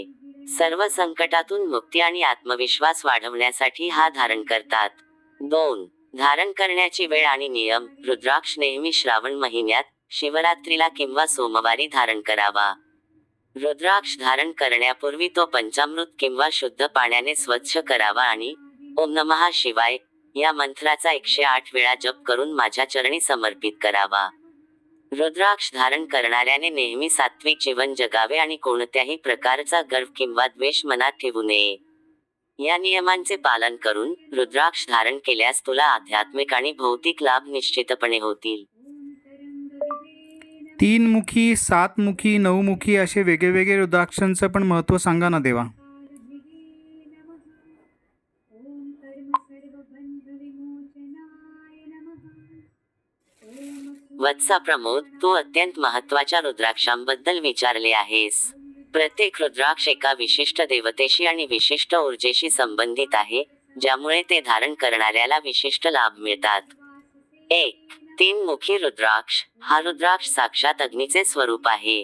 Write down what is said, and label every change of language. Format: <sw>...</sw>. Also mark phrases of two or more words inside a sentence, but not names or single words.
<mr>सर्व संकटातून मुक्ती आणि आत्मविश्वास वाढवण्यासाठी हा धारण करतात. 2. धारण करण्याची वेळ आणि नियम. रुद्राक्ष नेहमी श्रावण महिन्यात, शिवरात्रीला किंवा सोमवारी धारण करावा. रुद्राक्ष धारण करण्यापूर्वी तो पंचामृत किंवा शुद्ध पाण्याने स्वच्छ करावा आणि</mr> <sa>ओम नमः शिवाय</sa> <mr>या मंत्राचा 108 वेळा जप करून माझ्या चरणी समर्पित करावा. रुद्राक्ष धारण करणाऱ्याने नेहमी सात्विक जीवन जगावे आणि कोणत्याही प्रकारचा गर्व किंवा द्वेष मनात ठेवू नये. या नियमांचे पालन करून रुद्राक्ष धारण केल्यास तुला आध्यात्मिक आणि भौतिक लाभ निश्चितपणे होतील. 3 मुखी, 7 मुखी, 9 मुखी असे वेगवेगळे रुद्राक्षांचं पण महत्त्व सांगा ना देवा.</mr> <sa>ॐ कर्मसर्वबन्धविमोचनाय नमः। ॐ</sa> <mr>वत्सा प्रमोद, तू अत्यंत महत्त्वाच्या रुद्राक्षांबद्दल विचारले आहेस. प्रत्येक रुद्राक्ष एका विशिष्ट देवतेशी आणि विशिष्ट ऊर्जेशी संबंधित आहे, ज्यामुळे ते धारण करणाऱ्याला विशिष्ट लाभ मिळतात. 1. 3 मुखी रुद्राक्ष हा रुद्राक्ष साक्षात अग्नीचे स्वरूप आहे.</mr>